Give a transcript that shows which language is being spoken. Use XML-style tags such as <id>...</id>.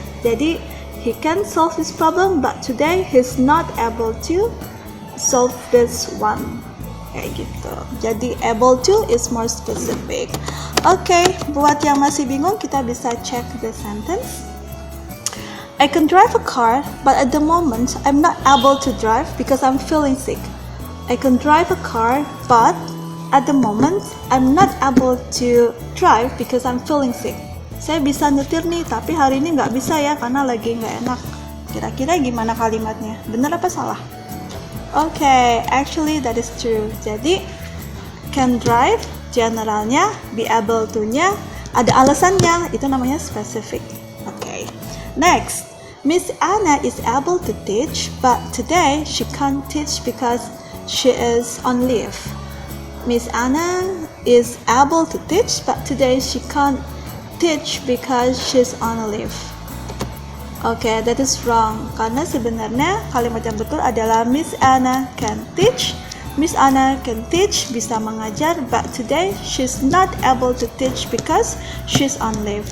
<en>Jadi he can solve this problem, but today he's not able to solve this one.</en> <id>Kayak gitu.</id> <en>Jadi able to is more specific.</en> <id>Okay, buat yang masih bingung kita bisa</id> <en>check the sentence. I can drive a car, but at the moment I'm not able to drive because I'm feeling sick. I can drive a car, but at the moment I'm not able to drive because I'm feeling sick.</en> <id>Saya bisa nyetir nih, tapi hari ini nggak bisa ya karena lagi nggak enak. Kira-kira gimana kalimatnya? Bener apa salah?</id> <en>Okay, actually that is true.</en> <id>Jadi can drive generalnya, be able to-nya ada alasannya, itu namanya specific. Okay.</id> <en>Next, Miss Anna is able to teach, but today she can't teach because she is on leave. Miss Anna is able to teach, but today she can't teach because she's on leave. Okay, that is wrong.</en> <id>Karena sebenarnya kalimat yang betul adalah Miss Anna can teach.</id> <en>Miss Anna can teach,</en> <id>bisa mengajar,</id> <en>but today she's not able to teach because she's on leave.</en>